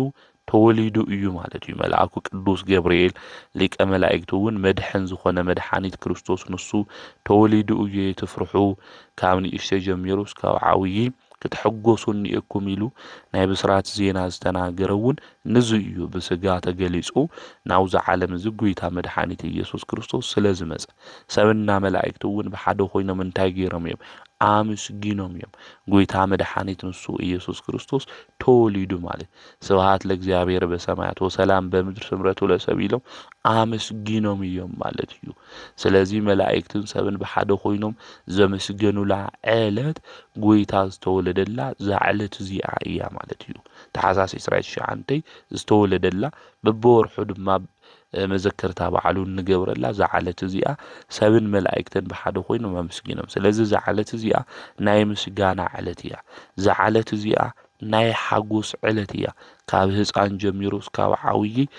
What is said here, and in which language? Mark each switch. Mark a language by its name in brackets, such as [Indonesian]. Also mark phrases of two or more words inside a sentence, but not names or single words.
[Tigrinya] ተወሊዱ እዩ ማለት እዩ። መልአኩ ቅዱስ ገብርኤል ሊቀ መላእክቲ እውን መድሕን ዝኾነ መድሓኒት ክርስቶስ ንሱ ተወሊዱ እዩ ትፍርሑ ካብ ንእሽተይ ጀሚሩ እስካብ ዓብዪ ክትሕጎሱኒ እኩም ኢሉ ናይ ብስራት ዜና ዝተናገረ እውን ንዙ እዩ። ብስጋ ተገሊጹ ናብዚ ዓለም እዚ ጎይታ መድሓኒት ኢየሱስ ክርስቶስ ስለ ዝመጸ ሰብና መላእክቲ እውን ብሓደ ኮይኖም እንታይ ገይሮም እዮም አመስጊኖም እዮም። ጎይታ መድሓኒት ንሱ ኢየሱስ ክርስቶስ ተወሊዱ ማለት [Geez] ስብሐት ለእግዚአብሔር በሰማያት ወሰላም በምድር ስምረቱ ለሰብ [Tigrinya] ኢሎም አመስጊኖም እዮም ማለት እዩ። ስለዚ መላእክትን ሰብን ብሓደ ኮይኖም ዘመስገኑላ ዕለት ጎይታ ዝተወለደላ ዛዕለት እዚኣ እያ ማለት እዩ። ታሕሳስ 29 ዝተወለደላ በብወርሑ ድማ መዘከርታ በዓሉ እንገብረላ ዛዕለት እዚኣ ሰብን መላእክትን ብሓደ ኮይኖም ኣመስጊኖም። ስለዚ ዛዕለት እዚኣ ናይ ምስጋና ዕለት እያ። ዛዕለት እዚኣ ናይ ሓጎስ ዕለት እያ። ካብ ህፃን ጀሚሩ እስካብ ዓብዪ